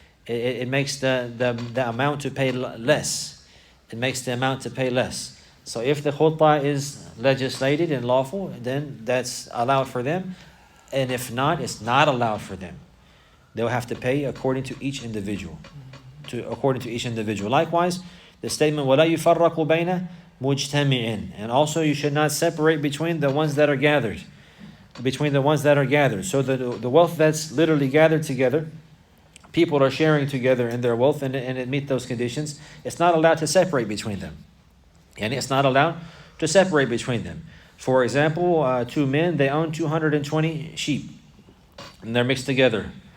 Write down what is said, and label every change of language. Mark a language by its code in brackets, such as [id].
[en] It makes the amount to pay less. It makes the amount to pay less. So if the khulta is legislated and lawful, then that's allowed for them. And if not, it's not allowed for them. They'll have to pay according to each individual. According to each individual. Likewise, the statement [ar] وَلَا يُفَرَّقُ بَيْنَ مُجْتَمِعٍ. [en] And also you should not separate between the ones that are gathered. Between the ones that are gathered. So the wealth that's literally gathered together, people are sharing together in their wealth and it meets those conditions, it's not allowed to separate between them. And it's not allowed to separate between them. For example, two men, they own 220 sheep. And they're mixed together.